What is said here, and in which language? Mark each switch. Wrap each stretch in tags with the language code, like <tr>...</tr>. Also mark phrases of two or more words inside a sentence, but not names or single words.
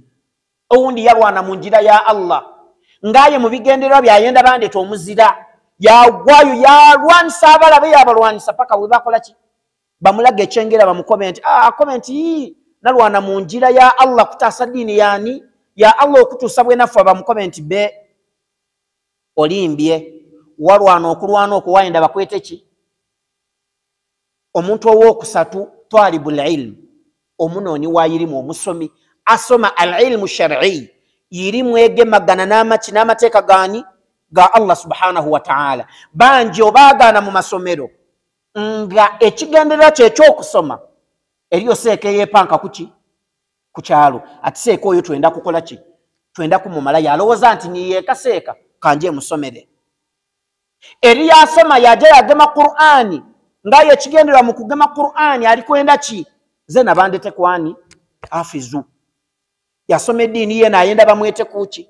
<lg>Owundi yalwana mu njira ya Allah ngaye mu bigendererwa byayenda bandeeta omuzira yagwayo yalwanisa abalabe yabalwanisa paka bwe bakola ki bamulaga ekyengera bamukomenti komenti nalwana mu njira ya Allah kutaasa ddiini yani ya Allah okutuusa bwenafu bamukomenti be olimbye walwana okulwana okwo wayenda bakwete ki. Omuntu owookusatu</lg> <ar>طالب العلم</ar> <lg>omunoonyi wa irimu omusomi asoma</lg> <ar>العلم الشرعي</ar> <lg>irimu egemagana n'amateeka gani ga Allah subhanahu wa ta'ala. Banji obaagana mu masomero nga ekigendererwa kye ekyokusoma eriyo seeka yeepanka kuki ku kyalo ati seeka oyo twenda kukola ki twenda kumumala yalowooza nti niyeeka seeka kanje musomere. Eri yasoma yaja yagema Qur'ani ngaye ekigendererwa mu kugema Qur'ani ali kwenda ki ze nabandete kwani hafizu yasoma eddiini ye nayenda bamwete kuki.</lg>